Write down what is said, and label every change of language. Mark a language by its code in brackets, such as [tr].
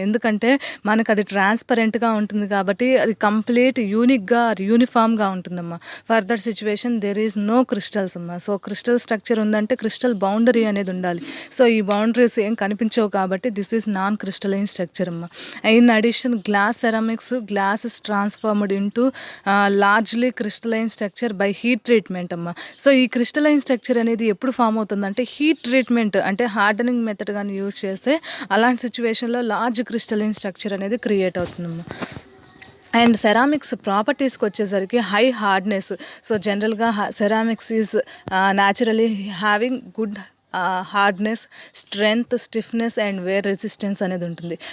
[te] ఎందుకంటే మనకు అది ట్రాన్స్పరెంట్గా ఉంటుంది కాబట్టి అది కంప్లీట్ యూనిక్గా యూనిఫామ్గా ఉంటుందమ్మా. [en] Further situation there is no crystals అమ్మ. So crystal structure [te] ఉందంటే [en] crystal boundary [te] అనేది ఉండాలి. [en] so ఈ boundaries [te] ఏం కనిపించవు కాబట్టి [en] This is non crystalline structure అమ్మ. In addition glass glass is transformed into largely crystalline structure by heat treatment [te] అమ్మ. సో ఈ క్రిస్టలైన్ స్ట్రక్చర్ అనేది ఎప్పుడు ఫామ్ అవుతుందంటే హీట్ ట్రీట్మెంట్ అంటే హార్డనింగ్ మెథడ్ కానీ యూజ్ చేస్తే అలాంటి సిచ్యువేషన్లో [en] large crystalline structure [te] అనేది క్రియేట్ అవుతుందమ్మా. [en] and ceramics [te] ప్రాపర్టీస్కి వచ్చేసరికి [en] High hardness. So జనరల్గా ceramics is naturally having good hardness, strength, stiffness and wear resistance [te] అనేది ఉంటుంది.